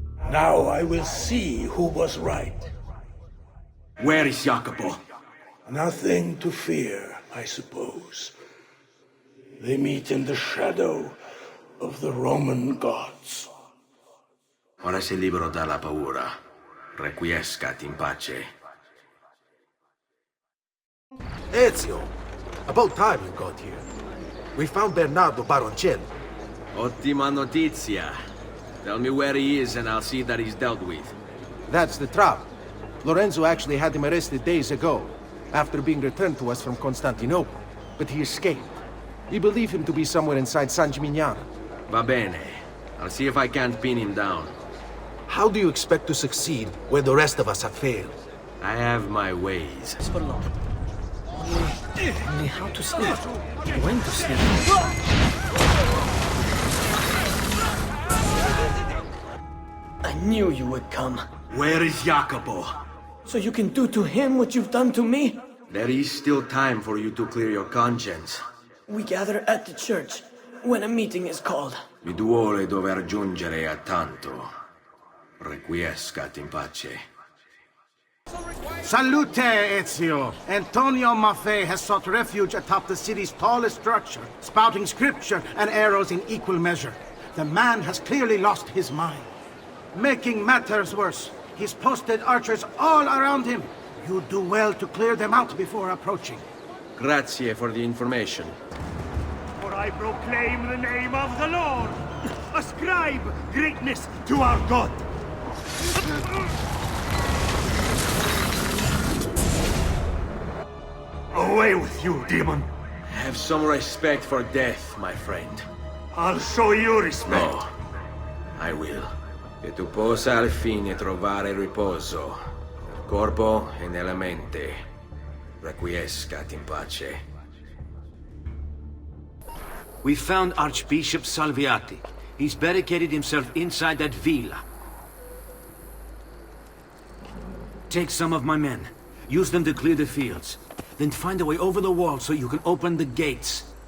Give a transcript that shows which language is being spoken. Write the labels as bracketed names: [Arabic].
[English] Now I will see who was right. Where is Jacopo? Nothing to fear, I suppose. They meet in the shadow of the Roman gods. [Italian] Ora sei libero dalla paura. [Latin] Requiescat in pace. [English] Ezio! About time you got here. We found Bernardo Baroncelli. [Italian] Ottima notizia. [English] Tell me where he is and I'll see that he's dealt with. That's the trouble. Lorenzo actually had him arrested days ago, after being returned to us from Constantinople. But he escaped. We believe him to be somewhere inside San Gimignano. [Italian] Va bene. [English] I'll see if I can't pin him down. How do you expect to succeed where the rest of us have failed? I have my ways. Only how to sleep. When to sleep. I knew you would come. Where is Jacopo? So you can do to him what you've done to me? There is still time for you to clear your conscience. We gather at the church when a meeting is called. [Italian] Mi duole dover giungere a tanto. [Latin] Requiescat in pace. [Italian] Salute, Ezio! [English] Antonio Maffei has sought refuge atop the city's tallest structure, spouting scripture and arrows in equal measure. The man has clearly lost his mind. Making matters worse, he's posted archers all around him. You do well to clear them out before approaching. Grazie for the information. For I proclaim the name of the Lord. Ascribe greatness to our God. Away with you, demon! Have some respect for death, my friend. I'll show you respect. No, I will. [Italian] Che tu possa al fine trovare riposo, nel corpo e nella mente. [Latin] Requiescat in pace. [English] We found Archbishop Salviati. He's barricaded himself inside that villa. Take some of my men. Use them to clear the fields. Then find a way over the wall so you can open the gates.